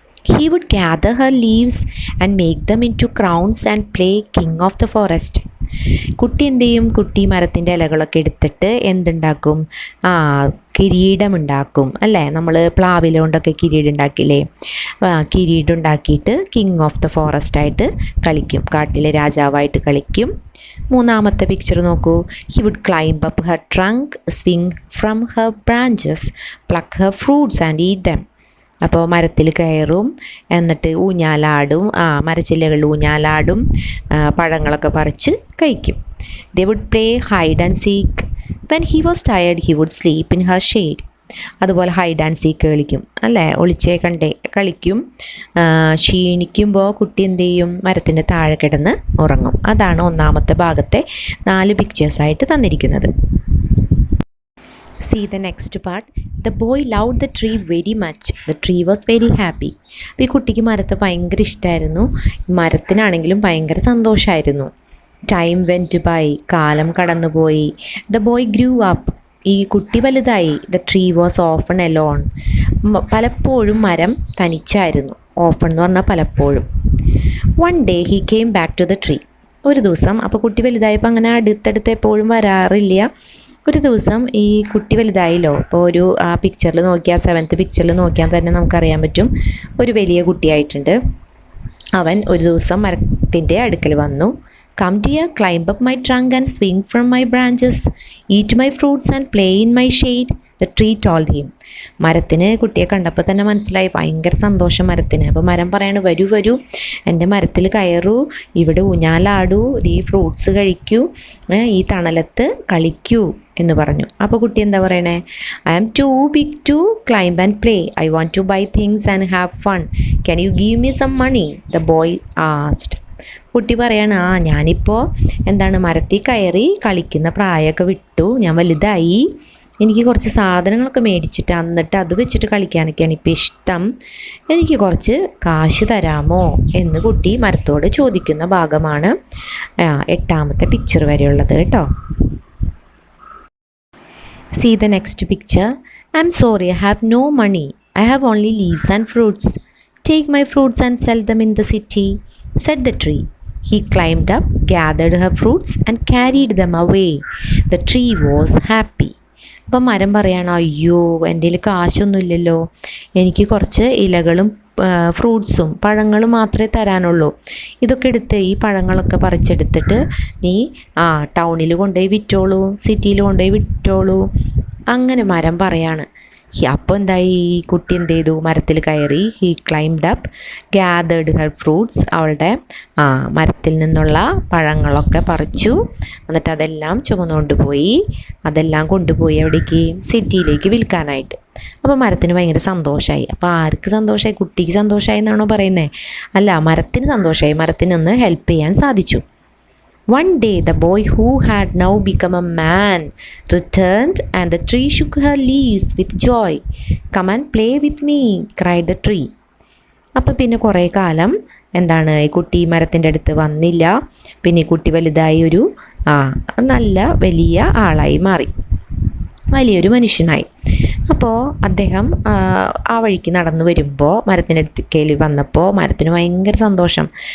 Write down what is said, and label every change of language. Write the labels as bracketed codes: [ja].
[en] He would gather her leaves and make them into crowns and play king of the forest. [ml] കുട്ടി എന്ത് ചെയ്യും? കുട്ടി മരത്തിൻ്റെ ഇലകളൊക്കെ എടുത്തിട്ട് എന്തുണ്ടാക്കും? കിരീടമുണ്ടാക്കും അല്ലേ? നമ്മൾ പ്ലാവില കൊണ്ടൊക്കെ കിരീടം ഉണ്ടാക്കില്ലേ? കിരീടം ഉണ്ടാക്കിയിട്ട് [en] king of the forest [ml] ആയിട്ട് കളിക്കും, കാട്ടിലെ രാജാവായിട്ട് കളിക്കും. മൂന്നാമത്തെ പിക്ചർ നോക്കൂ. [en] He would climb up her trunk, swing from her branches, pluck her fruits and eat them. [ml] അപ്പോൾ മരത്തിൽ കയറും, എന്നിട്ട് ഊഞ്ഞാലാടും, മരച്ചില്ലകളിൽ ഊഞ്ഞാലാടും, പഴങ്ങളൊക്കെ പറിച്ച് കഴിക്കും. [en] They would play hide and seek. When he was tired, he would sleep in her shade. [ml] അതുപോലെ hide and seek കളിക്കും അല്ലേ? ഒളിച്ചേ കണ്ടേ കളിക്കും. ക്ഷീണിക്കുമ്പോൾ കുട്ടി എന്ത് ചെയ്യും? മരത്തിൻ്റെ താഴെ കിടന്ന് ഉറങ്ങും. അതാണ് ഒന്നാമത്തെ ഭാഗത്തെ 4 പിക്ചേഴ്സായിട്ട് തന്നിരിക്കുന്നത്. [en] See the next part. The boy loved the tree very much. The tree was very happy. [ml] ഈ കുട്ടിക്ക് മരത്തെ ഭയങ്കര ഇഷ്ടമായിരുന്നു. മരത്തിനാണെങ്കിലും ഭയങ്കര സന്തോഷമായിരുന്നു. [en] Time went by. [ml] കാലം കടന്നുപോയി. [en] The boy grew up. [ml] ഈ കുട്ടി വലുതായി. [en] The tree was often alone. [ml] പലപ്പോഴും മരം തനിച്ചായിരുന്നു. Often എന്ന് പറഞ്ഞാൽ പലപ്പോഴും. [en] One day he came back to the tree. [ml] ഒരു ദിവസം, അപ്പോൾ കുട്ടി വലുതായപ്പോൾ അങ്ങനെ അടുത്തടുത്ത് എപ്പോഴും വരാറില്ല. ഒരു ദിവസം ഈ കുട്ടി വലുതായല്ലോ. അപ്പോൾ ഒരു പിക്ചറിൽ നോക്കിയാൽ 7th പിക്ചറിൽ നോക്കിയാൽ തന്നെ നമുക്കറിയാൻ പറ്റും ഒരു വലിയ കുട്ടിയായിട്ടുണ്ട്. അവൻ ഒരു ദിവസം മരത്തിൻ്റെ അടുക്കൽ വന്നു. [en] Come dear, climb up my trunk and swing from my branches, eat my fruits and play in my shade, the tree told him. [ml] മരത്തിന് കുട്ടിയെ കണ്ടപ്പോൾ തന്നെ മനസ്സിലായി, ഭയങ്കര സന്തോഷം മരത്തിന്. അപ്പോൾ മരം പറയാണ്, വരൂ വരൂ, എൻ്റെ മരത്തിൽ കയറൂ, ഇവിടെ ഊഞ്ഞാലാടൂ, ഈ ഫ്രൂട്ട്സ് കഴിക്കൂ, ഈ തണലത്ത് കളിക്കൂ എന്ന് പറഞ്ഞു. അപ്പോൾ കുട്ടി എന്താ പറയണേ? [en] I am too big to climb and play. I want to buy things and have fun. Can you give me some money? The boy asked. [ml] കുട്ടി പറയാണ്, ഞാനിപ്പോൾ മരത്തിൽ കയറി കളിക്കുന്ന പ്രായമൊക്കെ വിട്ടു, ഞാൻ വലുതായി, എനിക്ക് കുറച്ച് സാധനങ്ങളൊക്കെ മേടിച്ചിട്ട് എന്നിട്ട് അത് വെച്ചിട്ട് കളിക്കാനൊക്കെയാണ് ഇപ്പോൾ ഇഷ്ടം, എനിക്ക് കുറച്ച് കാശ് തരാമോ എന്ന് കുട്ടി മരത്തോട് ചോദിക്കുന്ന ഭാഗമാണ് 8ാമത്തെ പിക്ചർ വരെയുള്ളത് കേട്ടോ. [en] See the next picture. I'm sorry, I have no money. I have only leaves and fruits. Take my fruits and sell them in the city, said the tree. He climbed up, gathered her fruits and carried them away. The tree was happy. [ml] അപ്പം മരം പറയാണ്, അയ്യോ എൻ്റെ കയ്യിൽ കാശൊന്നുമില്ലല്ലോ, എനിക്ക് കുറച്ച് ഇലകളും ഫ്രൂട്ട്സും പഴങ്ങളും മാത്രമേ തരാനുള്ളൂ, ഇതൊക്കെ എടുത്ത് ഈ പഴങ്ങളൊക്കെ പറിച്ചെടുത്തിട്ട് നീ ടൗണിൽ കൊണ്ടുപോയി വിറ്റോളൂ, സിറ്റിയിൽ കൊണ്ടുപോയി വിറ്റോളൂ. അങ്ങനെ മരം പറയാണ്. അപ്പോൾ എന്തായി? ഈ കുട്ടി എന്ത് ചെയ്തു? മരത്തിൽ കയറി. [en] He climbed up, gathered her fruits. [ml] അവളുടെ മരത്തിൽ നിന്നുള്ള പഴങ്ങളൊക്കെ പറിച്ചു. എന്നിട്ട് അതെല്ലാം ചുമന്നുകൊണ്ട് പോയി. അതെല്ലാം കൊണ്ടുപോയി എവിടേക്ക്? സിറ്റിയിലേക്ക് വിൽക്കാനായിട്ട്. അപ്പോൾ മരത്തിന് ഭയങ്കര സന്തോഷമായി. അപ്പോൾ ആർക്ക് സന്തോഷമായി? കുട്ടിക്ക് സന്തോഷമായി എന്നാണോ പറയുന്നത്? അല്ല, മരത്തിന് സന്തോഷമായി. മരത്തിനൊന്ന് ഹെൽപ്പ് ചെയ്യാൻ സാധിച്ചു. [en] One day the boy who had now become a man returned and the tree shook her leaves with joy. Come and play with me, cried the tree. [ml] അപ്പോൾ പിന്നെ കുറേ കാലം ഈ കുട്ടി മരത്തിൻ്റെ അടുത്ത് വന്നില്ല. പിന്നെ ഈ കുട്ടി വലുതായി ഒരു നല്ല വലിയ ആളായി മാറി. വലിയൊരു മനുഷ്യനായി. അപ്പോൾ അദ്ദേഹം ആ വഴിക്ക് നടന്നു വരുമ്പോൾ മരത്തിൻ്റെ അടുത്തേക്ക് വന്നപ്പോൾ മരത്തിന് ഭയങ്കര സന്തോഷം.